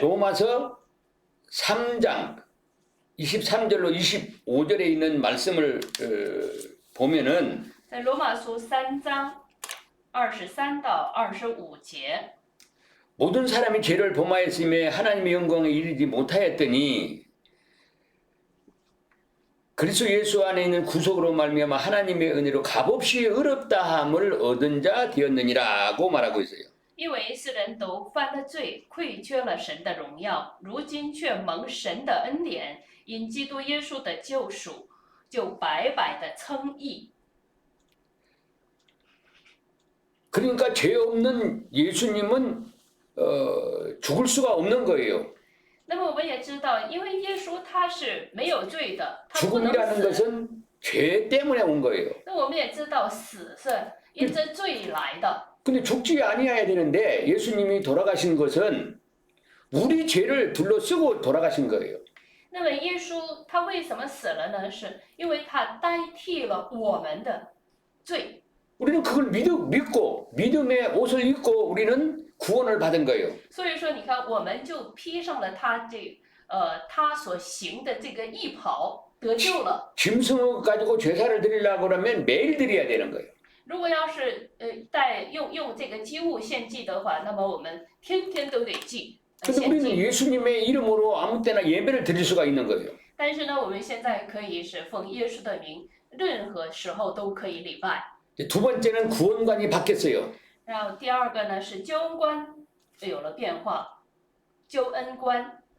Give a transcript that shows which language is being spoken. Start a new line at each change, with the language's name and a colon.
Korean: 로마서 3장 23절로 25절에 있는 말씀을 보면은
Chinese: 在罗马书3章23到25节，
Korean: 모든 사람이 죄를 범하였으며 하나님의 영광에 이르지 못하였더니 그리스도 예수 안에 있는 구속으로 말미암아 하나님의 은혜로 값없이 의롭다함을 얻은 자 되었느니라고 말하고 있어요.
Chinese: 因为世人都犯了罪，亏缺了神的荣耀，如今却蒙神的恩典，因基督耶稣的救赎，就白白的称义。
Korean: 그러니까 죄 없는 예수님은 죽을 수가 없는 거예요.
Chinese: 那么我们也知道，因为耶稣他是没有罪的，他不能
Korean: 죽음이라는
Chinese: 死。
Korean: 것은 죄 때문에 온 거예요.
Chinese: 那我们也知道，死是因着罪来的。
Korean: 근데 죽지 아니어야 되는데 예수님이 돌아가신 것은 우리 죄를 둘러쓰고 돌아가신 거예요.
Chinese: 那么耶稣他为什么死了呢？是因为他代替了我们的罪。
Korean: 우리는 그걸 믿고 믿음의 옷을 입고 우리는 구원을 받은 거예요.
Chinese: 所以说，你看，我们就披上了他所行的这个义袍，得救了。
Korean: 짐승을 가지고 제사를 드리려고 그러면 매일 드려야 되는 거예요.
Chinese: 如果要是用这个祭物献祭的话，那么我们天天都得祭
Korean: 근데
Chinese: 献
Korean: 우리는
Chinese: 祭。
Korean: 예수님의 이름으로 아무 때나 예배를 드릴 수가 있는 거예요.
Chinese: 但是呢，我们现在可以是奉耶稣的名，任何时候都可以礼拜。
Korean: 두 번째는 구원관이 바뀌었어요.
Chinese: 然后第二个呢是救恩观有了变化，救恩观。